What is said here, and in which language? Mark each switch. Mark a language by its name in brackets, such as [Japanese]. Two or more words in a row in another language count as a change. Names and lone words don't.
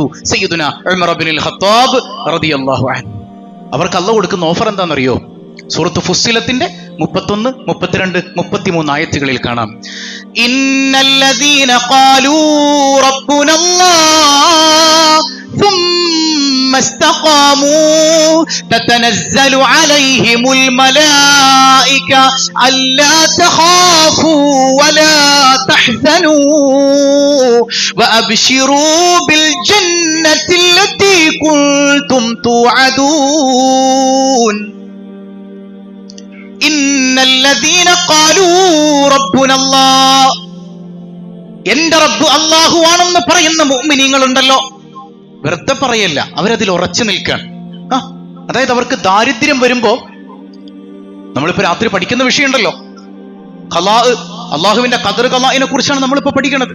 [Arabic] سيدنا عمر ابن الخطاب رضي الله عنه. [Malayalam] അവർക്ക് അള്ളാഹു കൊടുക്കുന്ന ഓഫർ എന്താണെന്നറിയോ? സൂറത്ത് ഫുസ്സിലത്തിന്റെ 31, 32, 33 ആയത്തുകളിൽ കാണാം. [Arabic] إن الذين قالوا ربنا الله ثم استقاموا تتنزل عليهم الملائكة ألا تخافوا ولا تحزنوا وأبشروا بالجنة التي كنتم توعدون. إن الذين قالوا ربنا الله. [Malayalam] എന്റെ റബ്ബ് അല്ലാഹു ആണെന്ന് പറയുന്ന മുഅ്മിനീങ്ങളുണ്ടല്ലോ, വെറുതെ പറയല്ല, അവരതിൽ ഉറച്ചു നിൽക്കാൻ. അതായത് അവർക്ക് ദാരിദ്ര്യം വരുമ്പോ, നമ്മളിപ്പോ രാത്രി പഠിക്കുന്ന വിഷയമുണ്ടല്ലോ, ഖലാ, അള്ളാഹുവിന്റെ ഖദർ ഖലാഇനെ കുറിച്ചാണ് നമ്മളിപ്പോ പഠിക്കുന്നത്.